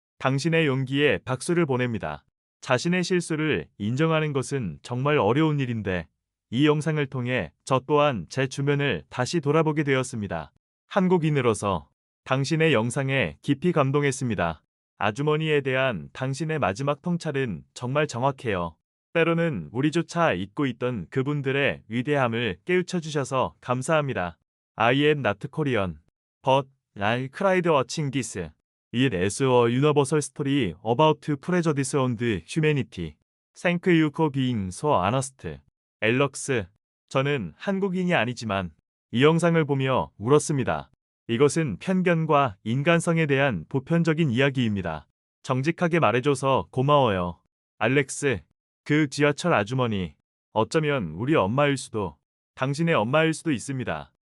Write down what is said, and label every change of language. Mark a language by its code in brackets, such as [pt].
[ko] 당신의 용기에 박수를 보냅니다. 자신의 실수를 인정하는 것은 정말 어려운 일인데 이 영상을 통해 저 또한 제 주변을 다시 돌아보게 되었습니다. 한국인으로서 당신의 영상에 깊이 감동했습니다. 아주머니에 대한 당신의 마지막 통찰은 정말 정확해요. 때로는 우리조차 잊고 있던 그분들의 위대함을 깨우쳐 주셔서 감사합니다. [en] I am not Korean, but I cried watching this. It is a universal story about prejudice and humanity. Thank you for being so honest. [ko] 앨럭스, 저는 한국인이 아니지만 이 영상을 보며 울었습니다. 이것은 편견과 인간성에 대한 보편적인 이야기입니다. 정직하게 말해줘서 고마워요. 알렉스, 그 지하철 아주머니, 어쩌면 우리 엄마일 수도, 당신의 엄마일 수도 있습니다.